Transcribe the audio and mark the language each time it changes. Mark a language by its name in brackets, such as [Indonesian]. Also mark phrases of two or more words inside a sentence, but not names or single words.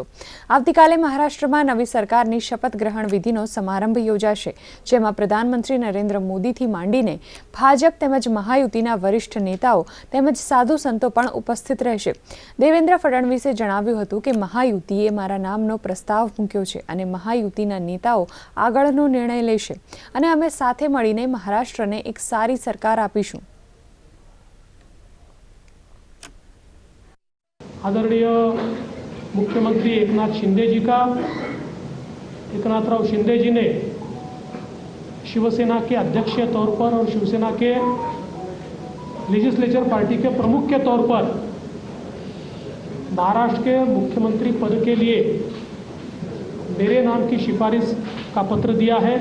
[Gujarati] આવતીકાલે મહારાષ્ટ્રમાં નવી સરકારની શપથ ગ્રહણ વિધિનો સમારંભ યોજાશે, જેમાં પ્રધાનમંત્રી નરેન્દ્ર મોદીથી માંડીને ભાજપ તેમજ મહાયુતિના વરિષ્ઠ નેતાઓ તેમજ સાધુ સંતો પણ ઉપસ્થિત રહેશે। દેવેન્દ્ર ફડણવીસે જણાવ્યું હતું કે મહાયુતિએ મારા નામનો પ્રસ્તાવ મૂક્યો છે અને મહાયુતિના નેતાઓ આગળનો નિર્ણય લેશે અને અમે સાથે મળીને મહારાષ્ટ્રને એક સારી સરકાર આપીશું। [Hindi] आदरणीय मुख्यमंत्री एकनाथ शिंदे जी ने शिवसेना के अध्यक्ष के तौर पर और शिवसेना के लेजिस्लेचर पार्टी के प्रमुख के तौर पर महाराष्ट्र के मुख्यमंत्री पद के लिए मेरे नाम की सिफारिश का पत्र दिया है।